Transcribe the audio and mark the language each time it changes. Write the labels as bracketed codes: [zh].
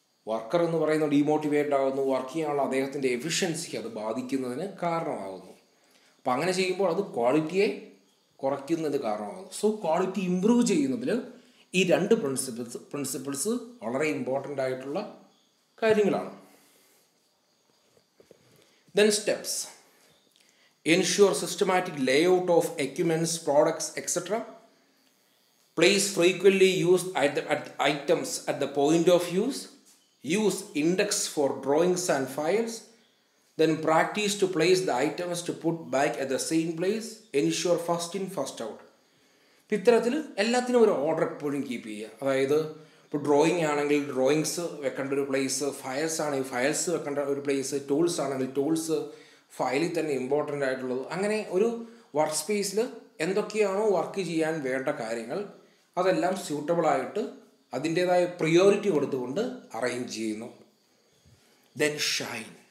[ml] Worker എന്ന് പറയുന്നത് demotivated ആകുന്നു, വർക്ക് ചെയ്യാനുള്ള അദ്ദേഹത്തിൻ്റെ എഫിഷ്യൻസിക്ക് അത് ബാധിക്കുന്നതിന് കാരണമാകുന്നു. അപ്പം അങ്ങനെ ചെയ്യുമ്പോൾ അത് ക്വാളിറ്റിയെ കുറയ്ക്കുന്നതിന് കാരണമാകുന്നു. സോ ക്വാളിറ്റി ഇമ്പ്രൂവ് ചെയ്യുന്നതിൽ ഈ രണ്ട് പ്രിൻസിപ്പിൾസ് വളരെ ഇമ്പോർട്ടൻ്റ് ആയിട്ടുള്ള കാര്യങ്ങളാണ്. [en] Then steps. Ensure systematic layout of equipments, products, etc. Place frequently used items at the point of use. Use index for drawings and files. Then practice to place the items to put back at the same place. Ensure first in, first out. [ml] ഇത്തരത്തിൽ എല്ലാത്തിനും ഒരു order എപ്പോഴും keep ചെയ്യുക. അതായത് ഇപ്പോൾ drawing ആണെങ്കിൽ drawings വെക്കേണ്ട ഒരു പ്ലേസ്, ഫയൽസ് ആണെങ്കിൽ ഫയൽസ് വെക്കേണ്ട ഒരു പ്ലേസ്, ടൂൾസ് ആണെങ്കിൽ ടൂൾസ് ഫയലിൽ തന്നെ ഇമ്പോർട്ടൻ്റ് ആയിട്ടുള്ളത്. അങ്ങനെ ഒരു വർക്ക് സ്പേസിൽ എന്തൊക്കെയാണോ വർക്ക് ചെയ്യാൻ വേണ്ട കാര്യങ്ങൾ അതെല്ലാം സ്യൂട്ടബിളായിട്ട് അതിൻ്റേതായ പ്രിയോറിറ്റി കൊടുത്തുകൊണ്ട് അറേഞ്ച് ചെയ്യുന്നു. [en] Then shine.